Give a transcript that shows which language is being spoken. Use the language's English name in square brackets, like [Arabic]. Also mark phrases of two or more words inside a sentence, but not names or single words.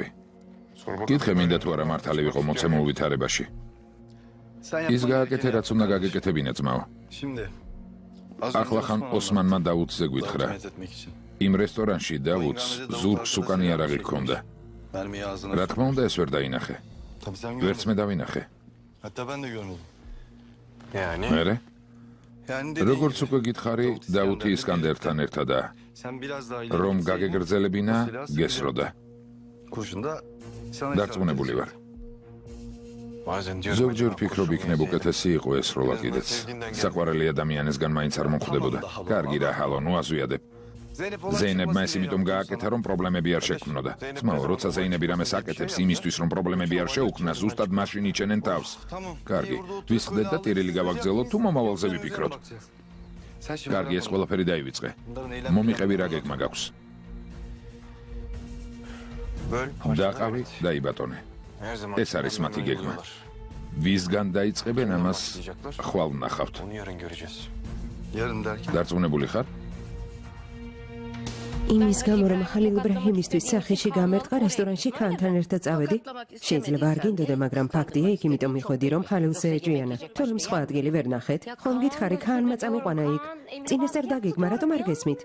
[Georgian] კითხე მინდა თუ არა მართალი ვიყო მოცემულ ვითარებაში. [Turkish] Sen [Georgian] ის გააკეთე რაც უნდა გაგეკეთებინა ძმაო. [Turkish] Şimdi. [Georgian] ახლა ხან ოსმანმა დაუდზე გითხრა. [Turkish] etmek için. [Georgian] იმ რესტორანში დაუდს ზურგს უკან იარაღი ჰქონდა. [Turkish] Mermiyi ağzına. [Georgian] რა თქმა უნდა ეს ვერ დაინახე. [Turkish] Tabii sen [Georgian] ვერც [Turkish] görmedin. [Georgian] მე დავინახე. [Turkish] Hatta ben de görmedim. Yani [Georgian] მერე? [Turkish] Yani dediğin [Georgian] როგორც [Turkish] gibi. [Georgian] უკვე გითხარი, დაუთი ისკანდერთან ერთადა. [Turkish] Sen biraz daha ileri [Georgian] რომ [Turkish] gitseydin, [Georgian] გაგეგრძელებინა, [Turkish] bu silah [Georgian] გესროდა. [Turkish] kurşun da sana [Georgian] დარწმუნებული ვარ. [Turkish] bazen diyorum [Georgian] ზოგჯერ [Turkish] acaba [Georgian] ფიქრობ [Turkish] kurşun [Georgian] იქნებ [Turkish] yeseydim. [Georgian] უკეთესი იყო ეს როლა კიდეც. საყვარელი ადამიანისგან მაინც არ მომხვდებოდა. კარგი რა ჰალო, ნუ აზვიადებ. ზეინებმა ეს იმიტომ გააკეთა, რომ პრობლემები არ შექმნოდა. ძმაო, როცა ზეინები რამეს აკეთებს იმისთვის, რომ პრობლემები არ შეუქმნას, ზუსტად მაშინ იჩენენ თავს. კარგი, ვისხდეთ და ტირილი გავაგზავნოთ თუ მომავალზე ვიფიქროთ. კარგი, ეს ყველაფერი დაივიწყე. მომიყევი რა გეგმა გაქვს. [Turkish] Böl. [Georgian] დაყავი და იბატონე. [Turkish] Her zaman [Georgian] ეს არის მათი გეგმა. [Turkish] oynuyorlar. [Georgian] ვისგან დაიწყებენ ამას ხვალ ვნახავთ. [Turkish] Onu yarın göreceğiz. Yarın derken. [Georgian] დარწმუნებული ხარ? იმის გამო რომ ხალილ იბრაჰიმისთვის სახეში გამერტყა რესტორანში ქანთან ერთად წავედი შეიძლება არ გინდოდა მაგრამ ფაქტია იქ იმიტომ მიხვედი რომ ხალილს ეჭვიანა თორემ სხვა ადგილი ვერ ნახეთ ხომ გითხარი ქანმა წამიყვანა იქ წინასწარ დაგეგმა რატომ არ გესმით